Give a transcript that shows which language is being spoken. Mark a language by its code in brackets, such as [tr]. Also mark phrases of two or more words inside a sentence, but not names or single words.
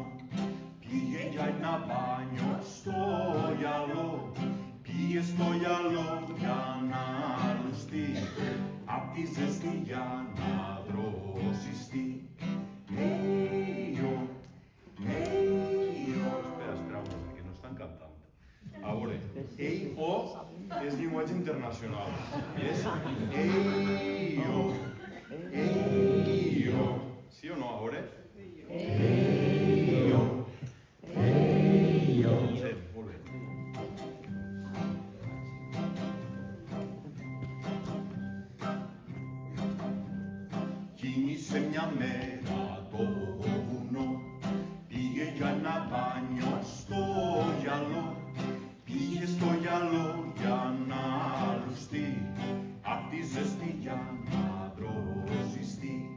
[el] πήγε για ένα μπάνιο στο γυαλό, πήγε στο γυαλό για να λουστεί, απ' τη ζέστη για να δροσιστεί. [ca] Espera, que no estan cantant. A veure, ei-o és llenguatge internacional. És ei-o, ei-o. Sí o no, a veure? Ei-o, ei-o. Sí, molt bé. [el] Κίνησε μια μέρα το βουνό, πήγε για ένα μπάνιο στο γυαλό, πήγε στο γυαλό για να λουστεί, απ' τη ζέστη για να δροσιστεί.